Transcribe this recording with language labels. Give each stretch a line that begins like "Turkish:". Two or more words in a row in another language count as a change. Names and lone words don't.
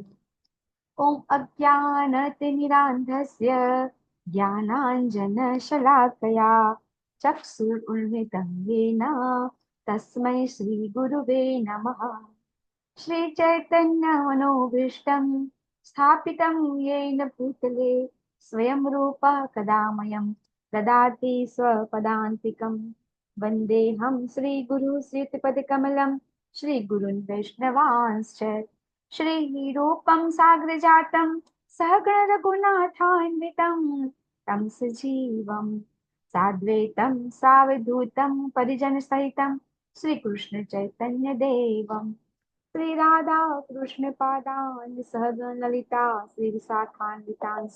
Sanskrit: ઓમ અજ્ઞાનતિમિરાંધસ્ય જ્ઞાનાંજન શલાકયા ચક્ષુરુન્મિલિतं येन તસ્મૈ શ્રી ગુરુવે નમઃ. શ્રી ચૈતન્ય મનોભીષ્ટં સ્થાપિतं येन भूतले स्वयं रूपः कदा मह्यं ददाति स्वपदान्तिकं. वन्देऽहं श्रीगुरु श्रीयुतपदकमलं श्रीगुरून् वैष्णवांश्च. श्रीरूपं साग्रजातं सहगण रघुनाथान्वितं तं सजीवं साद्वैतं सावधूतं परिजनसहितं श्रीकृष्ण चैतन्य देवं श्री राधा कृष्ण पादान् सहगण ललिता श्री विशाखान्वितांश्च.